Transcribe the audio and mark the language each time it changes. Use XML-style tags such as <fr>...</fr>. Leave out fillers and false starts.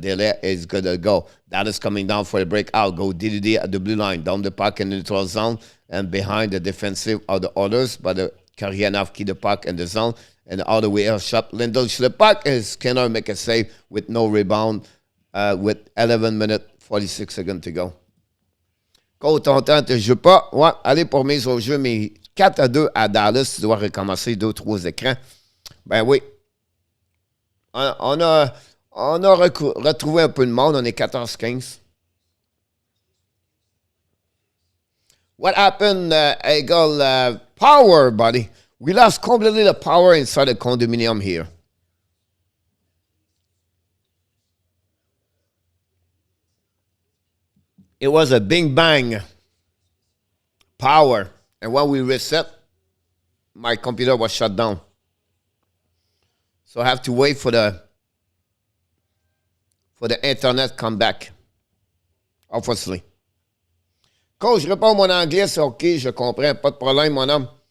<en>Delay is good to go. That is coming down for the breakout. Go DDD at the blue line, down the puck in the neutral zone, and behind the defensive of the Oilers, but the Karyanov keep the puck in the zone, and all the way out shot. Lindell shoot the puck, and Skinner make a save with no rebound, with 11 minutes, 46 seconds to go.</en> <fr>Content, je joue pas. Ouais, allez pour mise au jeu, mais 4-2 à Dallas, tu dois recommencer 2-3 écrans. Ben oui. On a retrouvé un peu de monde, on est 14-15.</fr> <en>What happened, Eagle? Power, buddy. We lost completely the power inside the condominium here. It was a bing bang power. And when we reset, my computer was shut down. So I have to wait for the internet come back. Obviously.</en> <fr>Coach, je réponds mon anglais, c'est OK, je comprends. Pas de problème, mon homme.</fr>